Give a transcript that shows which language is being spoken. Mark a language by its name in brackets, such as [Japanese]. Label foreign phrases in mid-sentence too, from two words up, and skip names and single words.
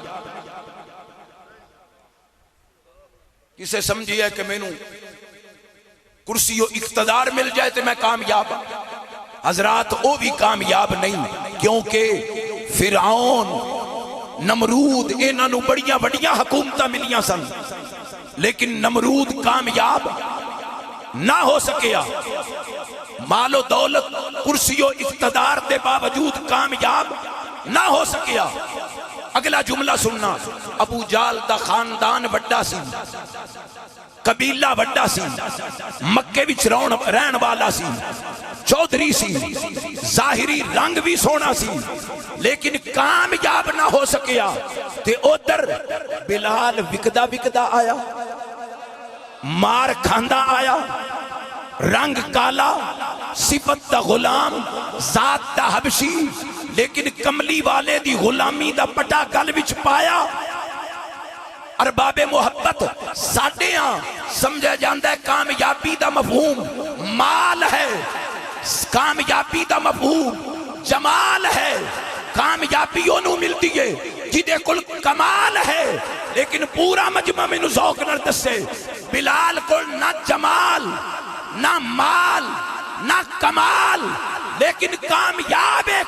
[Punjabi] کسے سمجھی ہے کہ میں نوں کرسی و اقتدار مل جائے تو میں کامیاب ہوں؟ حضرات وہ بھی کامیاب نہیں، کیونکہ فرعون نمرود انہاں نوں بڑیاں بڑیاں حکومتاں ملیاں سن، لیکن نمرود کامیاب نہ ہو سکیا، مال و دولت کرسی و اقتدار دے باوجود کامیاب نہ ہو سکیا۔ اگلا جملہ سننا، ابو جال دا خاندان بڑا سی، قبیلہ بڑا سی، مکے وچ رہن والا سی، چودھری سی، ظاہری رنگ بھی سونا سی، لیکن کامیاب نہ ہو سکیا۔ تے ادھر بلال وکدا وکدا آیا، مار کھاندا آیا، رنگ کالا، صفت دا غلام، ذات دا حبشی، لیکن کملی والے دی غلامی دا پٹا گل وچ پایا۔ ارباب محبت ساڈے ہاں سمجھا جاندہ ہے کامیابی دا مفہوم مال ہے، کامیابی دا مفہوم جمال ہے، کامیابی انہوں ملتی ہے جدے کل کمال ہے، لیکن پورا مجمع میں ذوق نہ دسے بلال کل نہ جمال نہ مال نہ کمال، لیکن کامیاب ہے۔